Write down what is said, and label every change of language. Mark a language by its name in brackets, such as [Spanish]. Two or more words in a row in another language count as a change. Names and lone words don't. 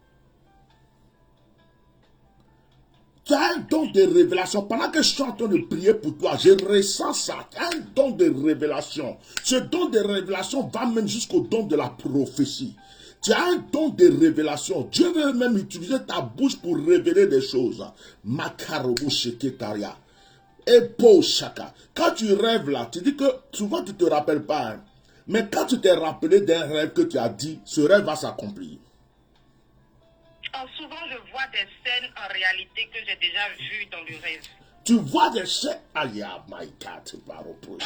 [French] Tu as un don de révélation. Pendant que je suis en train de prier pour toi, je ressens ça. Tu as un don de révélation. Ce don de révélation va même jusqu'au don de la prophétie. Tu as un don de révélation. Dieu veut même utiliser ta bouche pour révéler des choses. Makarobo sheketaria. Epo shaka. Quand tu rêves là, tu dis que souvent tu ne te rappelles pas. Hein. Mais quand tu t'es rappelé d'un rêve que tu as dit, ce rêve va s'accomplir. Souvent, je vois des scènes en réalité que j'ai déjà vues dans le rêve. Tu vois des scènes. Aïe, [English] my God, [French] c'est pas reproché.